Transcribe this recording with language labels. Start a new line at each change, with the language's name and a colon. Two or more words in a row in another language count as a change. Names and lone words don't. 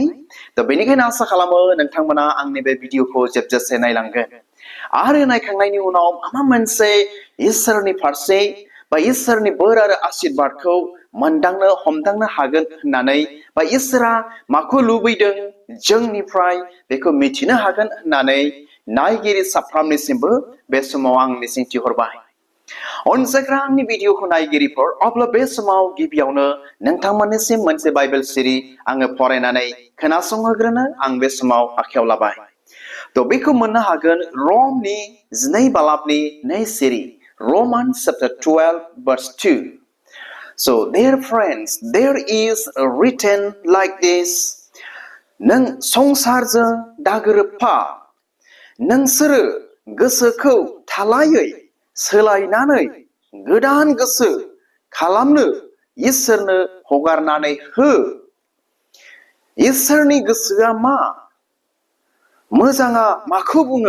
Bodo: थ' बेनिखायनो आसा खालामो नोंथांमोना आंनि बे भिडिअखौ जोबजासे नायलांगोन आरो नायखांनायनि उनाव माबा मोनसे इसोरनि फारसे बा इसोरनि बोर आरो आशीर्बादखौ मोनदांनो हमदांनो हागोन होननानै बा इसोरा माखौ लुबैदों जोंनिफ्राय बेखौ मिथिनो हागोन होननानै नायगिरि साफ्रोमनिसिमबो बे समाव आं मिजिंथिहरबाय। अनजाग्रा आंनि भिडिअखौ नायगिरिफोर, अब्ला बे समाव गिबियावनो नोंथांमोननिसिम मोनसे बाइबेल सिरि आङो फरायनानै खोनासंहोग्रोनो आं बे समाव आखायाव लाबाय। थ' बेखौ मोननो हागोन रमनि 2 बालाबनि 2 सिरि,
English: Romans chapter 12 verse 2. So dear friends, there is written like this,
Bodo: नों संसारजों दागोरोबफा, नोंसोरो गोसोखौ थालायै सोलायनानै गोदान गोसो खालामनो इसोरनो हगारनानै हो। इसोरनि गोसोआ मा? मोजाङा माखौ बुङो?